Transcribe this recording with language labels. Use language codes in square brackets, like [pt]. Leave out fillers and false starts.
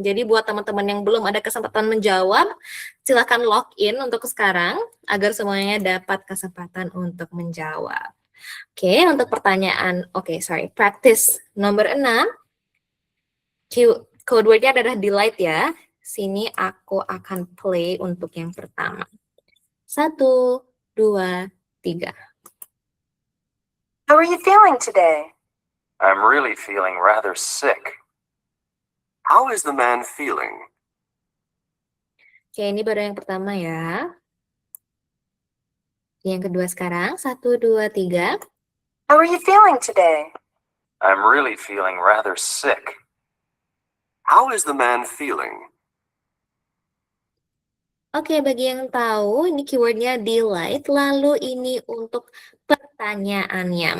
[id] Jadi buat teman-teman yang belum ada kesempatan menjawab, silakan login untuk sekarang agar semuanya dapat kesempatan untuk menjawab. Oke, untuk pertanyaan, practice nomor 6, code word-nya adalah delight ya. Sini aku akan play untuk yang pertama. [en] 1, 2, 3. How are you feeling today? I'm really feeling rather sick. How is the man feeling? [id] Oke, ini baru yang pertama ya. Yang kedua sekarang, 1, 2, 3. [en] How are you feeling today? I'm really feeling rather sick. How is the man feeling? [id] Oke, bagi yang tahu, ini keywordnya delight, lalu ini untuk pertanyaannya.